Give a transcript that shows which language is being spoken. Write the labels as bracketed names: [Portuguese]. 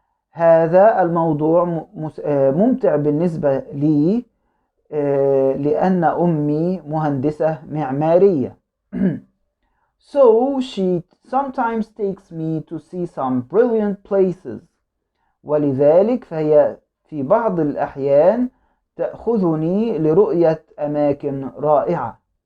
[Arabic] هذا الموضوع ممتع بالنسبة لي لأن أمي مهندسة معمارية. [English] So she sometimes takes me to see some brilliant places. [Arabic] ولذلك فهي في بعض الأحيان تأخذني لرؤية أماكن رائعة.